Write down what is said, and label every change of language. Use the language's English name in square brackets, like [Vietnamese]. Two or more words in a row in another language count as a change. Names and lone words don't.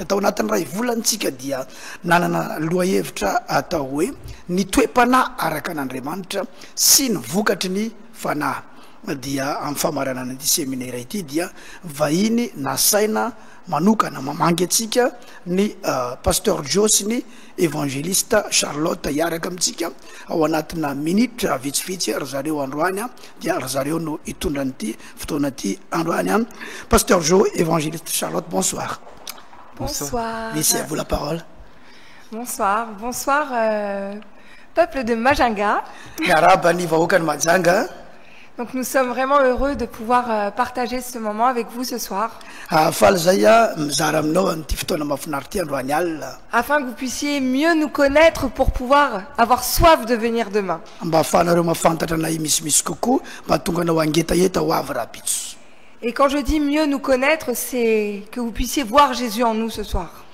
[Malagasy] Tao anatin'ny ray volantsika dia nanana lohahevitra atao hoe ny toe-panahy araka an'Andriamanitra sy ny vokatry ny fanahy dia amin'ny famaranana ny seminaire ity dia vahiny nasaina manokana mamangy atsika ny pasteur Josy ny évangéliste Charlotte iaraka amitsika ao anatina minitra vitsivitsy ry zareo androany dia ry zareo no itondran'ity fotoana ty androany. [French] Pasteur Jo, évangéliste Charlotte, bonsoir. Bonsoir. Laissez à vous la parole. Bonsoir, bonsoir peuple de Majunga. [Malagasy] Miaraba ny vahoaka ny Majunga. [French] Donc nous sommes vraiment heureux de pouvoir partager ce moment avec vous ce soir. Afin que vous puissiez mieux nous connaître pour pouvoir avoir soif de venir demain. Et quand je dis mieux nous connaître, c'est que vous puissiez voir Jésus en nous ce soir.